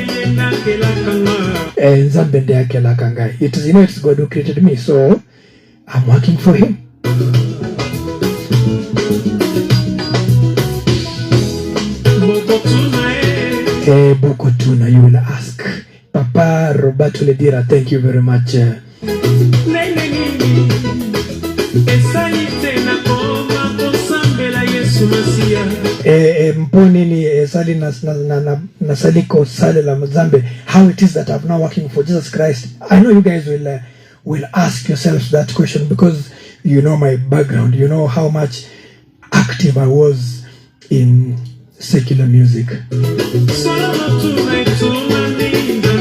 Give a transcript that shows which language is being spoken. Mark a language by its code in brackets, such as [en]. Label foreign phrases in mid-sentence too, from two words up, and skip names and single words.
[en] It is, it's God who created me, so I'm working for Him. Bokotuna, you will ask. Papa Roberto Ledira, thank you very much. [ln] Mponini esali nasaliko sale la mazambe. [en] How it is that I'm now working for Jesus Christ? I know you guys will ask yourselves that question because you know my background. You know how much active I was in secular music.